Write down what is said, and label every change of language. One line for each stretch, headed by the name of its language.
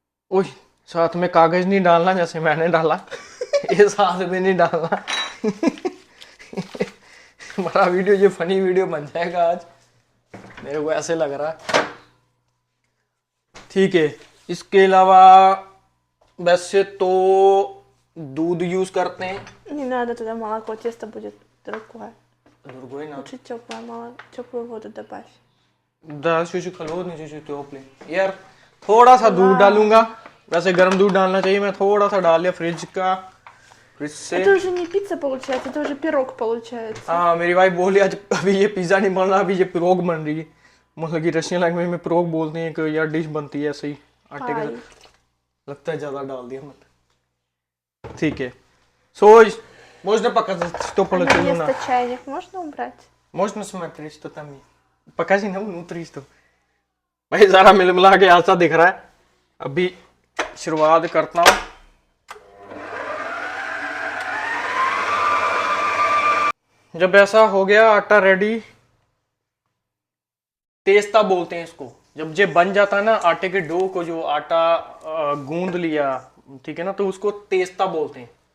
Hindi: ओह, साथ में कागज नहीं डालना जैसे मैंने डाला ये साथ में नहीं डालना हमारा वीडियो ये फनी वीडियो बन जाएगा आज, मेरे को ऐसे लग रहा है, ठीक है। इसके अलावा वैसे तो दूध यूज करते हैं।
Russian: Не надо туда молоко, тесто будет другое. Другой надо. Лучше теплое молоко, теплую воду добавь. Да, чуть-чуть холодный, чуть-чуть теплый।
Hindi: यार थोड़ा सा दूध डालूंगा, वैसे गर्म दूध डालना चाहिए, मैं थोड़ा सा डाल लिया फ्रिज का, फ्रिज से।
Russian: Это уже не пицца получается, это уже пирог получается.
Hindi: हाँ, मेरी वाइफ बोली आज अभी ये पिज्जा नहीं बन रहा, अभी ये पिरोग बन रही है। मतलब कि रशियन लैंग्वेज में पिरोग बोलते हैं कि यार डिश बनती है ऐसे ही आटे के
English: Пай.
Hindi: साथ। लगता है ज्यादा डाल दिया मत, ठीक है।
Russian: Сой, можно показать, что А на получилось? место чайник можно убрать? Можно смотреть, что там есть? Покажи на внутри что।
Hindi: भाई सारा मिल मिला के ऐसा दिख रहा है। अभी शुरुआत करता हूँ। जब ऐसा हो गया आटा रेडी, तेस्ता बोलते हैं इसको, जब ये बन जाता है ना आटे के डो को, जो आटा गूंद लिया, ठीक है ना, तो उसको तेस्ता बोलते हैं।